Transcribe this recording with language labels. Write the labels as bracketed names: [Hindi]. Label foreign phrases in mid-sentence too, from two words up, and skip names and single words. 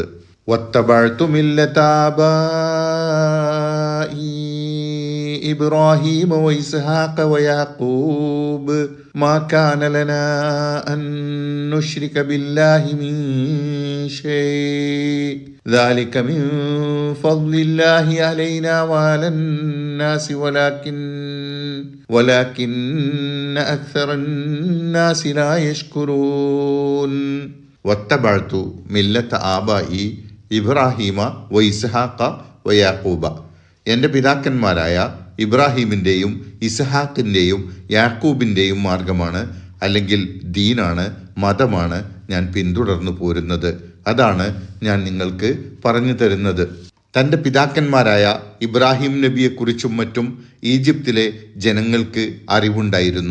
[Arabic] واتبعت ملة آبائي إبراهيم وإسحاق ويعقوب ما كان لنا أن نشرك بالله من شيء ذلك من فضل الله علينا وعلى الناس ولكن أكثر الناس لا يشكرون. واتبعت ملة آبائي إبراهيم وإسحاق ويعقوب. [Malayalam] എൻ്റെ പിതാക്കന്മാരായ ഇബ്രാഹീമിൻ്റെയും ഇസ്ഹാക്കിൻ്റെയും യാക്കൂബിൻ്റെയും മാർഗമാണ്, അല്ലെങ്കിൽ ദീനാണ്, മതമാണ് ഞാൻ പിന്തുടർന്നു പോരുന്നത്. അതാണ് ഞാൻ നിങ്ങൾക്ക് പറഞ്ഞു തരുന്നത്. തൻ്റെ പിതാക്കന്മാരായ ഇബ്രാഹിം നബിയെക്കുറിച്ചും മറ്റും ഈജിപ്തിലെ ജനങ്ങൾക്ക് അറിവുണ്ടായിരുന്നു.